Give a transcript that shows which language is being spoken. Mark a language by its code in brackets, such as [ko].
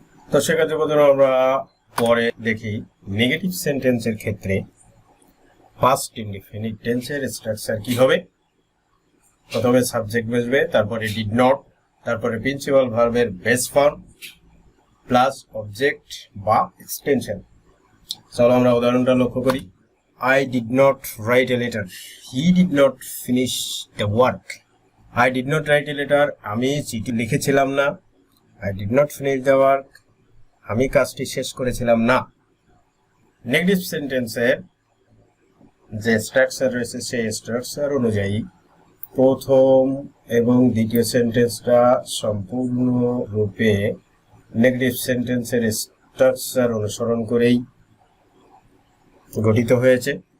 [bn] তো সেক্ষেত্রে বন্ধুরা আমরা পরে দেখি নেগেটিভ সেন্টেন্সের ক্ষেত্রে পাস্ট ইনডিফিনিট টেন্সের স্ট্রাকচার কি হবে। প্রথমে সাবজেক্ট বসবে, তারপরে ডিড নট, তারপরে প্রিন্সিপাল ভার্বের বেস ফর্ম প্লাস অবজেক্ট বা এক্সটেনশন। চলো আমরা উদাহরণটা লক্ষ্য করি। [en] I did not write a letter. He did not finish the work. I did not write a letter. [bn] আমি চিঠি লিখেছিলাম না। [en] I did not finish the work. [bn] আমি কাজটি শেষ করেছিলাম না। নেগেটিভ সেন্টেন্সের যে স্ট্রাকচার রয়েছে সেই স্ট্রাকচার অনুযায়ী প্রথম এবং দ্বিতীয় সেন্টেন্সটা সম্পূর্ণরূপে নেগেটিভ সেন্টেন্সের স্ট্রাকচার অনুসরণ করেই গঠিত হয়েছে।